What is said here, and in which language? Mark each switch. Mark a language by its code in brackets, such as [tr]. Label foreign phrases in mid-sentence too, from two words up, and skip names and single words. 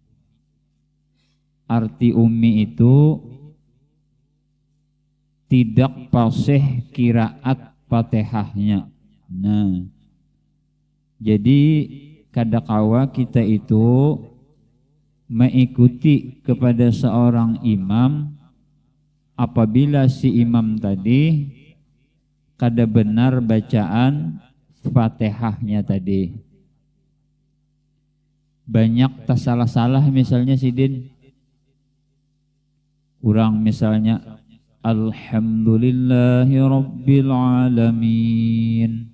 [bjn] Arti ummi itu tidak fasih qiraat Fatihahnya. Nah, jadi kadakawa kita itu mengikuti kepada seorang imam apabila si imam tadi kada benar bacaan Fatihahnya tadi. Banyak salah-salah misalnya sidin. Kurang misalnya [ar] الحمد لله رب العالمين.